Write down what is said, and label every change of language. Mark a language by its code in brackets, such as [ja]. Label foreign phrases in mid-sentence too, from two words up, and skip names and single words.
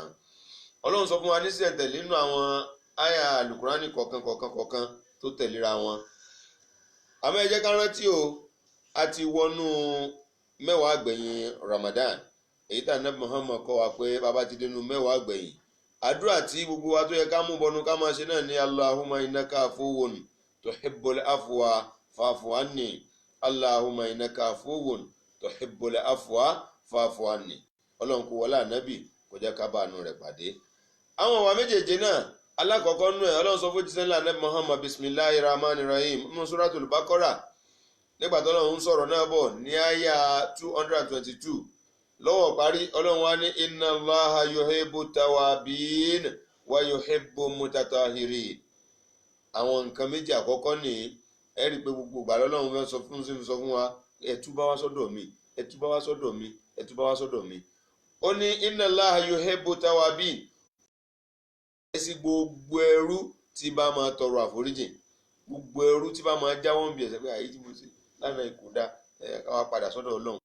[yo] Ọlọ́run sọ fún wa ní sísẹ̀ntẹ̀lé nínú àwọn àyà àlùkùránì kọ̀ọ̀kan tó tẹ̀léra wọn. Àmọ́ ẹ jẹ́ ká rántí o, a ti wọnú mẹ́wàá àgbẹ̀yìn Ramadan, èyí tí Ànábì Muhammad kọ́ wa pé bàbá ti dénú mẹ́wàá àgbẹ̀yìn. Àdúrà tí gbogbo wa tó yẹ ká mú bọnu ká máa ṣe náà ní [ar] اللهم إنك عفو تحب العفو فاعف عني. اللهم إنك عفو تحب العفو فاعف عني. [yo] Ọlọ́run kò wọlé ànábì kò jẹ́ ká bá àánú rẹ̀ pàdé. Àwọn ọ̀wà méjèèjì náà alákọ̀ọ́kọ́ nú ẹ̀ Ọlọ́run sọ fún jíṣẹ́ ńlá Ànábì Muhammad [ar] بسم الله الرحمن الرحيم [yo] nínú suratul Baqarah nígbà tó Ọlọ́run ń sọ̀rọ̀ náà bọ̀ ní àyà 222 lọ́wọ́ parí Ọlọ́run wá ní [ar] إن الله يحب التوابين ويحب المتطهرين. [yo] Àwọn nǹkan méjì àkọ́kọ́ ní ẹ rí i pé gbogbo ìgbà Ọlọ́run fẹ́ sọ fún wa ẹ túbá wá sọ́dọ̀ mi, ẹ túbá wá sọ́dọ̀ mi, ẹ túbá wá sọ́dọ̀ mi. Ó ní [ar] إن الله يحب التوابين. [yo] Ẹ sì gbogbo ẹrú tí bá máa tọrọ àforíjì, gbogbo ẹrú tí bá máa jáwọ́ ń bí ẹ̀ṣẹ̀ pé àyè tí mo ṣe lánàá ikú dá ká wá padà sọ́dọ̀ Ọlọ́run.